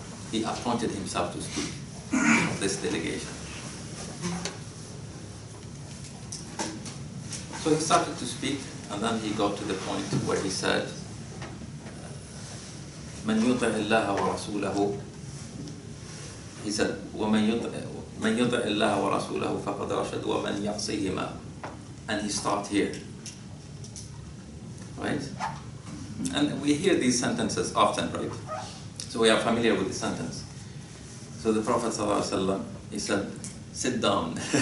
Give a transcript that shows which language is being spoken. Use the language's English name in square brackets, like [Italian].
[English] He appointed himself to speak of this delegation. So he started to speak, and then he got to the point where he said, [Arabic] "Man yuti' Allah wa rasulahu." He said, "وَمَنْ يُطِعِ اللَّهَ وَرَسُولَهُ فَقَدْ رَشَدَ وَمَنْ يَعْصِيهِمَا." [English] And he stopped here. Right? And we hear these sentences often, right? So we are familiar with the sentence. So the Prophet ﷺ, he said, "Sit down."